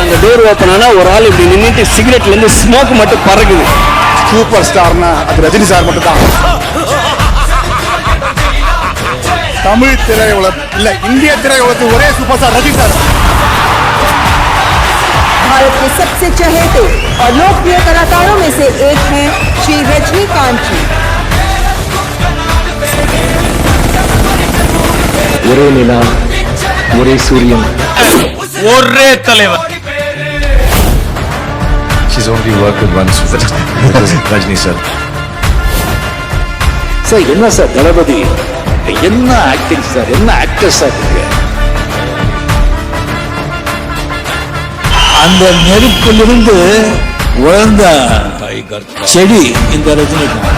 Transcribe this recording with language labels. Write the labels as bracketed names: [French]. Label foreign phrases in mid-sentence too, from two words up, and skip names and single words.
[Tamil] அந்த [English] door open [Tamil] ஆனா ஒரு ஆள் இப்படி நின்றுட்டு சிகரெட்ல இருந்து ஸ்மோக் மட்டும் பறக்குது. சூப்பர் ஸ்டார்னா அது ரஜினி சார் மட்டும் தான். தமிழ் திரையுலகம் இல்ல இந்திய திரையுலகத்து ஒரே [English] super star [Tamil] ரஜினி சார். [Hindi] भारत के सबसे चहेते और लोकप्रिय कलाकारों में से एक हैं श्री रजनीकांत जी. [Tamil] ஒரே நிலா, ஒரே சூரியன், ஒரே தலைவர். [English] She's only worked with once with Rajni sir. [Tamil] சார் என்ன சார் தளபதி, என்ன ஆக்டிங் சார், என்ன ஆக்டர் சார் நீங்க. அந்த நெருப்பிலிருந்து உழந்த செடி இந்த ரஜினிகாந்த்.